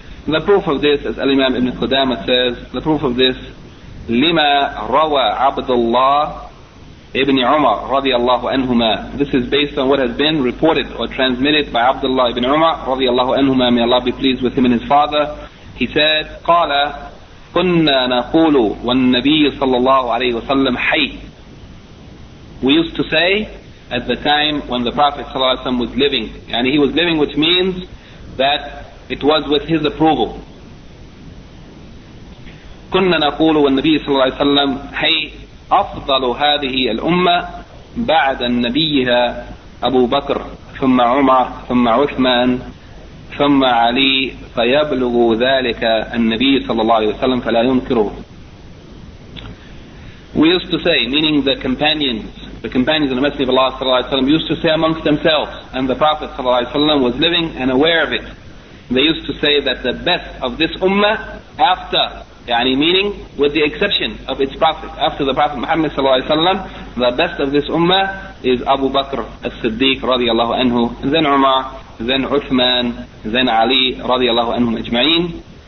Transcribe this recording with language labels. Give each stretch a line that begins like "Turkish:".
English: The proof of this, as Al-Imam Ibn Qudamah says, the proof of this,
Arabic: لما روى عبد الله ابن عمر رضي الله عنهما.
English: This is based on what has been reported or transmitted by Abdullah ibn Umar رضي الله عنهما, may Allah be pleased with him and his father. He said,
Arabic: قال كنا نقول والنبي صلى الله عليه وسلم حي.
English: We used to say at the time when the Prophet صلى الله عليه وسلم was living, and he was living, which means that it was with his approval.
Arabic: كنا نقول والنبي صلى الله عليه وسلم حي أفضل هذه الأمة بعد النبيها أبو بكر ثم عمر ثم عثمان ثم علي فيبلغ ذلك النبي صلى الله عليه وسلم فلا ينكره.
English: We used to say, meaning the companions of the Messenger of Allah صلى الله عليه وسلم used to say amongst themselves, and the Prophet صلى الله عليه وسلم was living and aware of it. They used to say that the best of this ummah after, يعني meaning with the exception of its Prophet, after the Prophet Muhammad صلى الله عليه وسلم, the best of this ummah is Abu Bakr as-Siddiq رضي الله عنه, and then Umar, then Uthman, then Ali رضي الله عنهم أجمعين.